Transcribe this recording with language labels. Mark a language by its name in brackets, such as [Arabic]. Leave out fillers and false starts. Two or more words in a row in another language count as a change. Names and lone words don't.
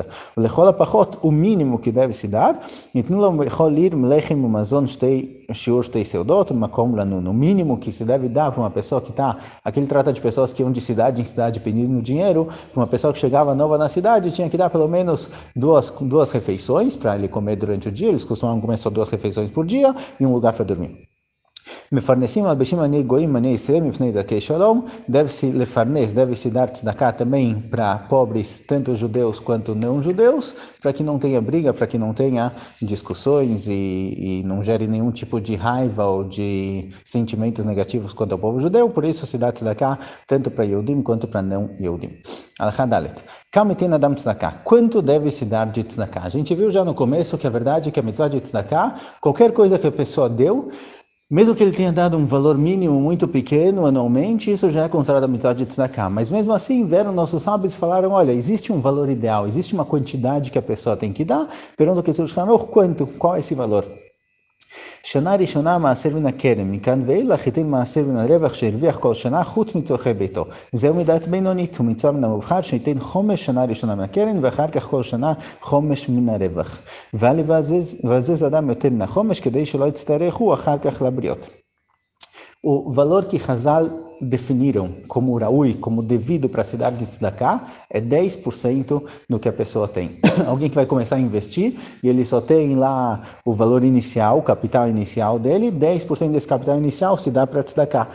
[Portuguese] O mínimo que deve se dar, no mínimo que se deve dar para uma pessoa que está, aqui ele trata de pessoas que iam de cidade em cidade pedindo dinheiro, para uma pessoa que chegava nova na cidade, tinha que dar pelo menos duas refeições para ele comer durante o dia, eles costumavam comer só 2 refeições por dia e um lugar para dormir. [Hebrew] מפרנסים מלבשים עני גויים, עני ישראל, מפני דרכי שלום, [Portuguese] deve-se dar tzedakah também para pobres, tanto judeus quanto não judeus, para que não tenha briga, para que não tenha discussões e não gere nenhum tipo de raiva ou de sentimentos negativos quanto ao povo judeu, por isso se dá tzedakah tanto para Yehudim quanto para não Yehudim. [Hebrew] הלכה ד. [Portuguese] Quanto deve se dar de tzedakah? A gente viu já no começo que a verdade é que a mitzvah de tzedakah, qualquer coisa que a pessoa deu, mesmo que ele tenha dado um valor mínimo muito pequeno anualmente, isso já é considerado a mitzvah de tzedakah. Mas mesmo assim, vieram nossos sábios e falaram, olha, existe um valor ideal, existe uma quantidade que a pessoa tem que dar, perguntam que qual é esse valor? [Hebrew] שנה ראשונה מעשר מן הקרן, מכאן ואילך ייתן מעשר מן הרווח שהרוויח כל שנה חוץ מצורכי ביתו. זהו מידת בינונית, ומצווה מן המובחר שייתן חומש שנה ראשונה מן הקרן, ואחר כך כל שנה חומש מן הרווח. ואל יבזבז אדם יותר מן החומש כדי שלא יצטרכו אחר כך לבריות. [Portuguese] O valor que Hazal definiram como raui, como devido para se dar de tzedakah, é 10% do que a pessoa tem. Alguém que vai começar a investir e ele só tem lá o valor inicial, o capital inicial dele, 10% desse capital inicial se dá para tzedakah.